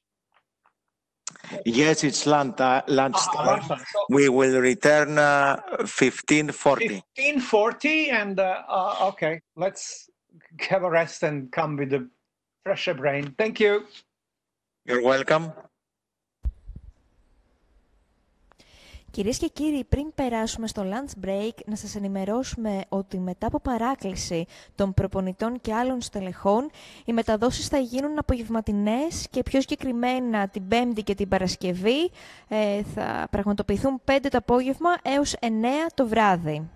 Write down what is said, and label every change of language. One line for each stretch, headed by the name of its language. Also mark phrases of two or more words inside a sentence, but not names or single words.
English: Yes, it's lunchtime. We will return 15:40. 15:40, and okay, let's have a rest and come with a fresher brain. Thank you. You're welcome.
Greek: Κυρίες και κύριοι, πριν περάσουμε στο
English: lunch break,
Greek: να σας ενημερώσουμε ότι μετά από παράκληση των προπονητών και άλλων στελεχών, οι μεταδόσεις θα γίνουν απογευματινές και πιο συγκεκριμένα την Πέμπτη και την Παρασκευή θα πραγματοποιηθούν 5 το απόγευμα έως 9 το βράδυ.